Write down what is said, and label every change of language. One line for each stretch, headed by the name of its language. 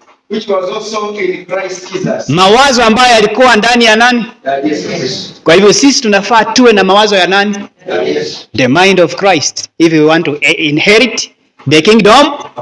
English: Which was also in Christ Jesus.
Swahili: Mawazo ambayo yalikuwa ndani ya nani? Yes. Kwa hivyo sisi tunafaa tuwe na mawazo ya nani? Yes.
English: The mind of Christ if we want to inherit the kingdom.